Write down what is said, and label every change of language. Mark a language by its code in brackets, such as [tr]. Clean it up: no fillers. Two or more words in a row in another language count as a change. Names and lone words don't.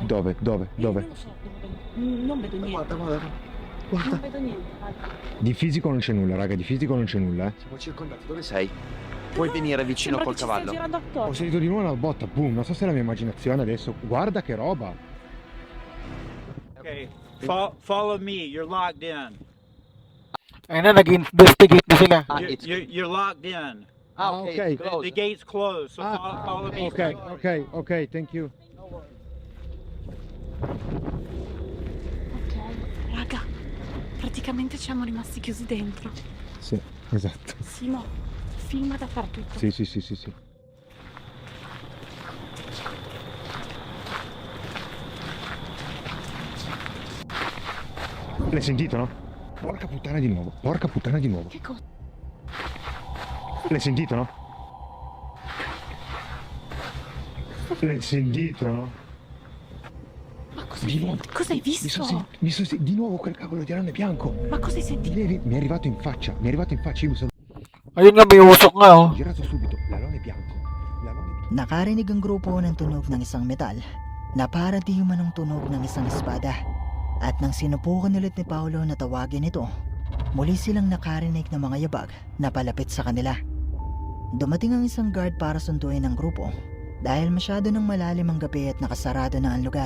[it] Dove? Non lo so dove. Non vedo niente. Non vedo niente. Raga. Di fisico non c'è nulla, raga, eh. Siamo circondati, dove sei? Puoi venire vicino Sembra col che ci stia cavallo? girando attorno. Ho sentito di nuovo una botta, boom, non so se è la mia immaginazione adesso. Guarda che roba. [en] Okay, follow me. You're locked in. [tl] Ayun na, nag-investigate na sila. [en] You're locked in. Ah, ok. it's closed. The gate's closed, so follow me. Ok, thank you. [it] Ok, raga. Praticamente siamo rimasti chiusi dentro. Sì, esatto. Simo, filma da far tutto. Sì. L'hai sentito, no? Porca puttana di nuovo. Che cosa? L'hai sentito, no? L'hai sentito, no? Ma cosa Di nuovo. Cosa hai visto? Di nuovo quel cavolo di alone bianco. Ma cosa hai sentito? Mi è arrivato in faccia, io mi sono [tl] Ayun nga, may usok nga, oh. [it] girato subito. L'alone bianco. [tl] Nakarinig ang grupo ng tunog ng isang metal na para di humanong tunog ng isang espada. At nang sinubukan ulit ni Paolo na tawagin ito, muli silang nakarinig ng mga yabag na palapit sa kanila. Dumating ang isang guard para sunduin ang grupo dahil masyado ng malalim ang gabi at nakasarado na ang lugar.